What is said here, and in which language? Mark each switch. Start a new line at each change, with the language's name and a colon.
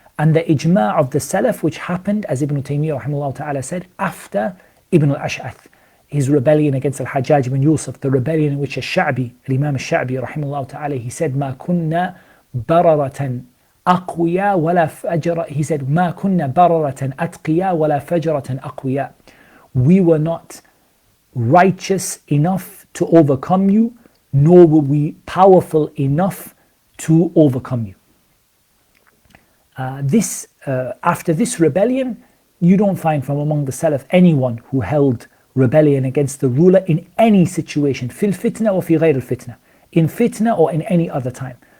English: And the ijma' of the salaf, which happened, as Ibn Taymiyyah rahimahullah ta'ala said, after Ibn al-Ash'ath, his rebellion against al-Hajjaj ibn Yusuf, the rebellion in which Imam al-Sha'bi rahimahullah ta'ala, he said,
Arabic: مَا كُنَّا بَرَرَةً أَقْوِيَا وَلَا فَجْرَةً.
English: He said,
Arabic: مَا كُنَّا بَرَرَةً أَتْقِيَا وَلَا فَجْرَةً أَقْوِيَا.
English: We were not righteous enough to overcome you, nor were we powerful enough to overcome you. After this rebellion, you don't find from among the Salaf anyone who held rebellion against the ruler in any situation, fil fitna or fi ghayr al fitna, in fitna or in any other time.